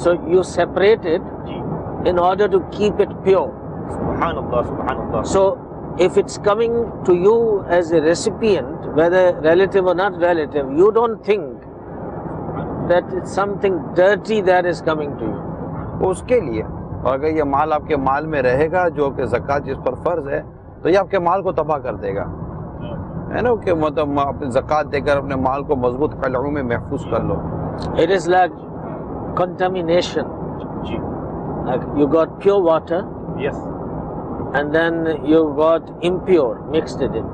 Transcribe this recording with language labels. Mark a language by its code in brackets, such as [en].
[en] So you separate it [ur] جی [en] in order to keep it pure. [ur] سبحان اللہ سبحان اللہ. [en] So if it's coming to you as a recipient, whether relative or not relative, you don't think that it's something dirty that is coming to you. [ur] اس کے لیے، اور اگر یہ مال آپ کے مال میں رہے گا جو کہ زکوٰۃ جس پر فرض ہے، تو یہ آپ کے مال کو تباہ کر دے گا، ہے نا، کہ مطلب اپنی زکوٰۃ دے کر اپنے مال کو مضبوط قلعوں میں محفوظ کر لو. [en] It is like contamination. [ur] جی [en] Like you got pure water yes and then you got impure mixed it in.